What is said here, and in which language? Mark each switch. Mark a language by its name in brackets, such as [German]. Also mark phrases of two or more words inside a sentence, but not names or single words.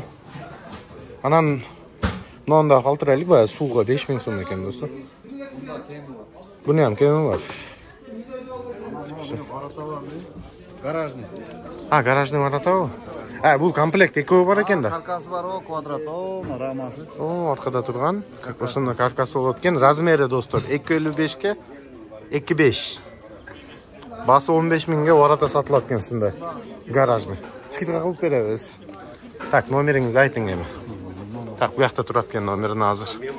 [Kyrgyz] Анан мынанда калтырайлык, баягы сууга 5000 сом экен, достор. Буну ham кеми бар. Garajный. Гаражный бар атабы? Бул комплект экөө бар экен да. Karkası var o, kvadrat o, raması. Аркада турган, ошондой каркасы болот экен. Размери, достор, 2.55-ке 2.5. Басы 15 миңге ората сатылат экен ушундай. Гаражный. Скидка кылып беребиз. Так, номериңизди айтың эми. Так, бу жакта турат экен номерин азыр.